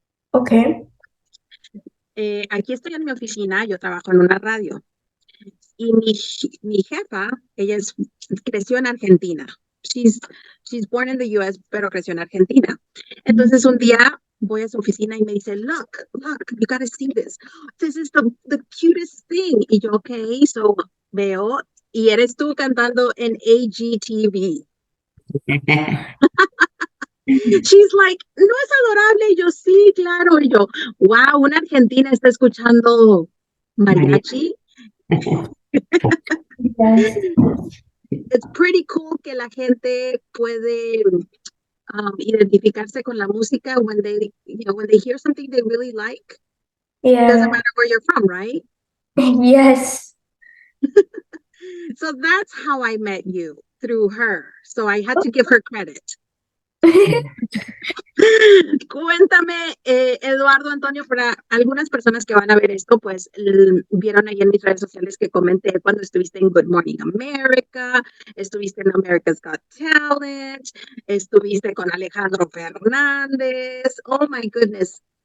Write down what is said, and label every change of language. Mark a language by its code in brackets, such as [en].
[en] Okay. [es] Aquí estoy en mi oficina, yo trabajo en una radio y mi jefa, creció en Argentina. [en] She's, she's born in the US, pero creció en Argentina. [es] Entonces un día voy a su oficina y me dice, look, you gotta see this. [en] This is the cutest thing. [es] Y yo, okay, so veo, y eres tú cantando en AGTV. She's like, no es adorable. Y yo, sí, claro. Y yo, wow, una argentina está escuchando María. mariachi. [en] Yes. It's pretty cool que la gente puede identificarse con la música when they hear something they really like. Doesn't Yeah. matter where you're from, right? Yes. So that's how I met you, through her. So I had to give her credit. [es] Cuéntame, Eduardo Antonio, para algunas personas que van a ver esto, pues vieron ahí en mis redes sociales que comenté cuando estuviste en Good Morning America, estuviste en America's Got Talent, estuviste con Alejandro Fernández. Oh my goodness.